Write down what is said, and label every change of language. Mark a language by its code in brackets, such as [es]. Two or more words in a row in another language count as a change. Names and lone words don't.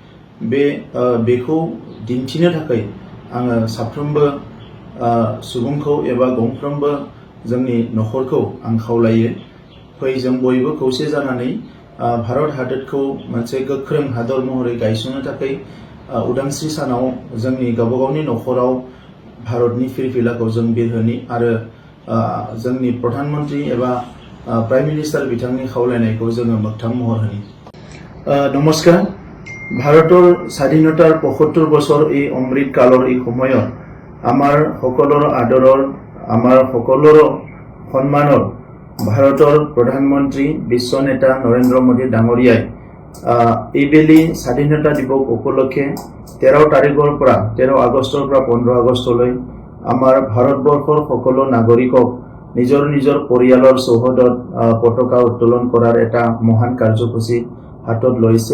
[brx] बेखौ दिन्थिनो थाखाय आङो साफ्रोमबो सुबुंखौ एबा गंफ्रोमबो जोंनि नखरखौ आं खावलायो फै जों बयबो खौसे जानानै भारत हादोरखौ मोनसे गोख्रों हादर महरै गायसननो थाखाय उदांस्रि सानाव जोंनि गावबा गावनि नखराव भारतनि फिरफिलाखौ जों बिरहोनि आरो जोंनि प्रधानमन्त्री एबा [en] prime minister [brx] बिथांनि खावलायनायखौ जोङो मोगथां महर होनि। नमस्कार। [as] ভাৰতৰ স্বাধীনতাৰ ৭৫ বছৰ এই অমৃত কালৰ এই সময়ত আমাৰ সকলোৰ আদৰৰ আমাৰ সকলোৰ সন্মানৰ ভাৰতৰ প্ৰধানমন্ত্ৰী বিশ্ব নেতা নৰেন্দ্ৰ মোদী ডাঙৰীয়াই এইবেলি স্বাধীনতা দিৱস উপলক্ষে 13 তাৰিখৰ পৰা 13 আগষ্টৰ পৰা 15 আগষ্টলৈ আমাৰ ভাৰতবৰ্ষৰ সকলো নাগৰিকক নিজৰ নিজৰ পৰিয়ালৰ চৌহদত পতাকা উত্তোলন কৰাৰ এটা মহান কাৰ্যসূচী হাতত লৈছে।